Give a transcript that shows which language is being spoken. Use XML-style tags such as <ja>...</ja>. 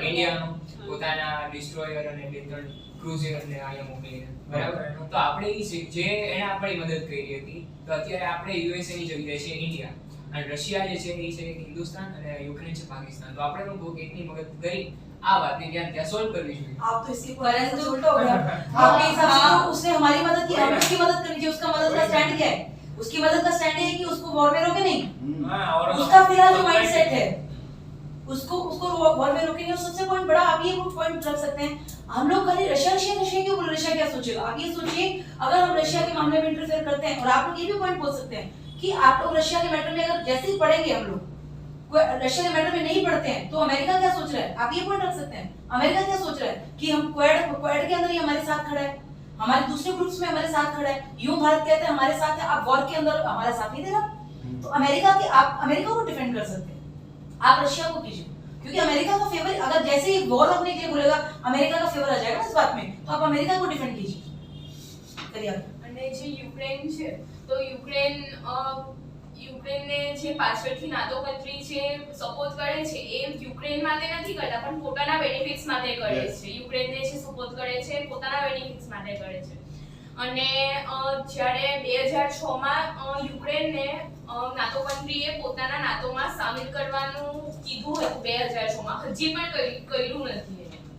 <gu>ઇન્ડિયાનો પોતાના ડિસ્ટ્રોયર અને બે ત્રણ ક્રુઝર ને આયા મોકલીને બરાબર. તો આપણે જે એને આપણી મદદ કરી હતી તો અત્યારે આપણે યુએસએ ની જગ્યાએ છે ઇન્ડિયા અને રશિયા જે છે એ છે હિન્દુસ્તાન અને યુક્રેન છે પાકિસ્તાન. તો આપણે લોકો એકની મદદ કરી આ बात ત્યાં સોल्व</gu> <hi>करनी चाहिए. आप तो इसकी परंतु उल्टा हो गया आपके हिसाब से तो उसने हमारी मदद की हमें उसकी मदद करनी चाहिए. उसका मदद का स्टैंड क्या है? उसकी मदद का स्टैंड है कि उसको वॉर में रोके नहीं. हाँ, और उसका फिलहाल जो माइंड सेट है उसको वॉर में रोकेंगे. और सबसे पॉइंट बड़ा आप ये पॉइंट रख सकते हैं हम लोग खाली रशिया क्यों बोल रशिया क्या सोचेगा. आप ये सोचिए अगर हम रशिया के मामले में इंटरफेयर करते हैं और आप लोग ये भी पॉइंट बोल सकते हैं कि आप लोग रशिया के मैटर में अगर जैसे ही पढ़ेंगे हम लोग रशिया के मैटर में नहीं पढ़ते हैं तो अमेरिका क्या सोच रहा है. आप ये पॉइंट रख सकते हैं अमेरिका क्या सोच रहा है कि हम क्वेड के अंदर ही हमारे साथ खड़ा है हमारे दूसरे ग्रुप्स में हमारे साथ खड़ा है. यूं भारत कहते हैं हमारे साथ है आप वॉर के अंदर हमारा साथ नहीं दे रहा. तो अमेरिका के आप अमेरिका को डिफेंड कर सकते हैं आप रशिया को कीजिए क्योंकि अमेरिका का फेवर अगर जैसे ही वॉर रोकने के लिए बोलेगा अमेरिका का फेवर आ जाएगा इस बात में तो आप अमेरिका को डिफेंड कीजिए. करिए आप.</hi> <gu>અને જે યુક્રેન છે તો યુક્રેનને જે પાછળથી નાટો કન્ટ્રી છે સપોર્ટ કરે છે એ યુક્રેન માટે નથી કરતા પણ પોતાના બેનિફિટ્સ માટે કરે છે. યુક્રેનને જે સપોર્ટ કરે છે પોતાના બેનિફિટ્સ માટે કરે છે. અને જ્યારે 2006 માં યુક્રેનને નાટો કન્ટ્રીએ પોતાના નાટોમાં સામેલ કરવાનું કીધું હતું 2006 માં હજી પણ કર્યું નથી એને.</gu>